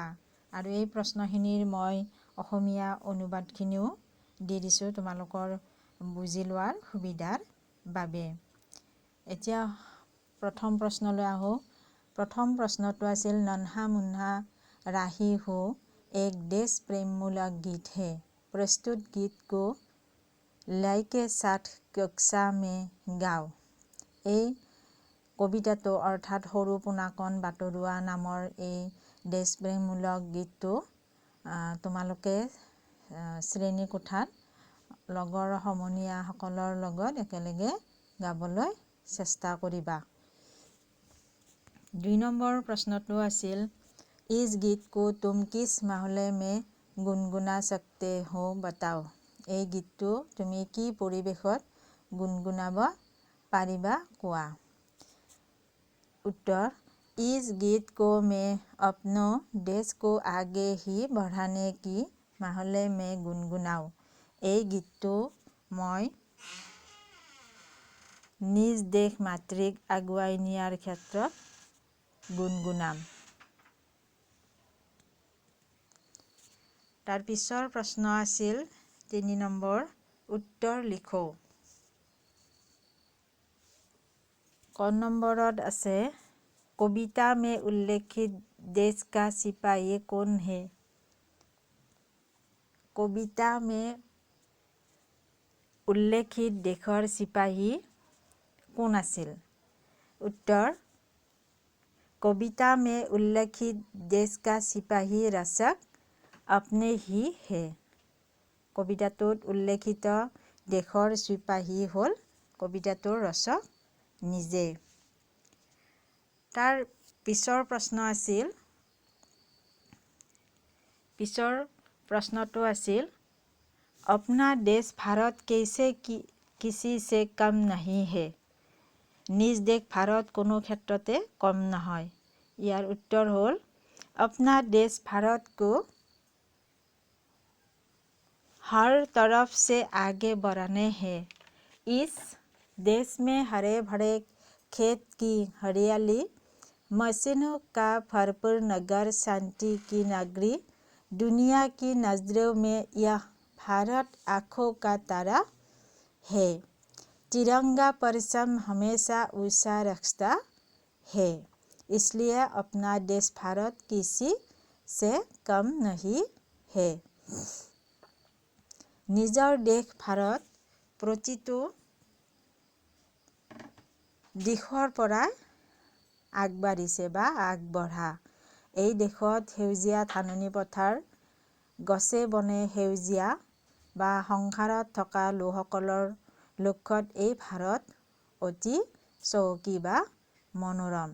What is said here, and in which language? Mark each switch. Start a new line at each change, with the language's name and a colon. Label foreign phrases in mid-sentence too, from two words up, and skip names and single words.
Assamese: আৰু এই প্ৰশ্নখিনিৰ মই অসমীয়া অনুবাদখিনিও দি দিছোঁ তোমালোকৰ বুজি লোৱাৰ সুবিধাৰ বাবে। এতিয়া প্ৰথম প্ৰশ্নলৈ আহোঁ। প্ৰথম প্ৰশ্নটো আছিল
Hindi: नन्हा मुन्हा राही हो एक देश प्रेममूलक गीत है। प्रस्तुत गीत को लय साथ कक्षा में गाओ।
Assamese: এই কবিতাটো অৰ্থাৎ সৰু পোনাকণ বাটৰুৱা নামৰ এই দেশপ্ৰেমমূলক গীতটো তোমালোকে শ্ৰেণী কোঠাত লগৰ সমনীয়াসকলৰ লগত একেলগে গাবলৈ চেষ্টা কৰিবা। 2 নম্বৰ প্ৰশ্নটো আছিল
Hindi: इस गीत को तुम किस माहौल में गुनगुना सकते हो बताओ।
Assamese: এই গীতটো তুমি কি পৰিৱেশত গুণগুণাব পাৰিবা কোৱা।
Hindi: उत्तर इस गीत को मैं अपनों देश को आगे ही बढ़ाने की माहौल में गुनगुनाऊं।
Assamese: এই গীতটো মই নিজ দেশ মাতৃক আগুৱাই নিয়াৰ ক্ষেত্ৰত গুণগুণাম। তাৰ পিছৰ প্ৰশ্ন আছিল 3 নম্বৰ উত্তৰ লিখো। ক নম্বৰত আছে
Hindi: कविता में उल्लेखित देश का सिपाही कौन है। कविता में उल्लेखित देशर सिपाही
Assamese: কোন আছিল।
Hindi: उत्तर कविता में उल्लेखित देश का सिपाही रचक अपने ही है।
Assamese: কবিতাটোত উল্লেখিত দেশৰ চিপাহী হ'ল কবিতাটোৰ ৰচক নিজে। তাৰ পিছৰ প্ৰশ্নটো আছিল
Hindi: अपना देश भारत कैसे किसी से कम नहीं है।
Assamese: নিজ দেশ ভাৰত কোনো ক্ষেত্ৰতে কম নহয়। ইয়াৰ উত্তৰ হ'ল
Hindi: अपना देश भारत को हर तरफ से आगे बढ़ाने हैं। इस देश में हरे भरे खेत की हरियाली, मशीनों का भरपूर नगर, शांति की नगरी, दुनिया की नजरों में यह भारत आँखों का तारा है। तिरंगा परचम हमेशा ऊंचा रखता है, इसलिए अपना देश भारत किसी से कम नहीं है।
Assamese: নিজৰ দেশ ভাৰত প্ৰতিটো দিশৰ পৰা আগবাঢ়িছে বা আগবঢ়া। এই দেশত সেউজীয়া ধাননি পথাৰ, গছে বনে সেউজীয়া বা সংসাৰত থকা লোকসকলৰ লক্ষ্যত এই ভাৰত অতি চহকী বা মনোৰম।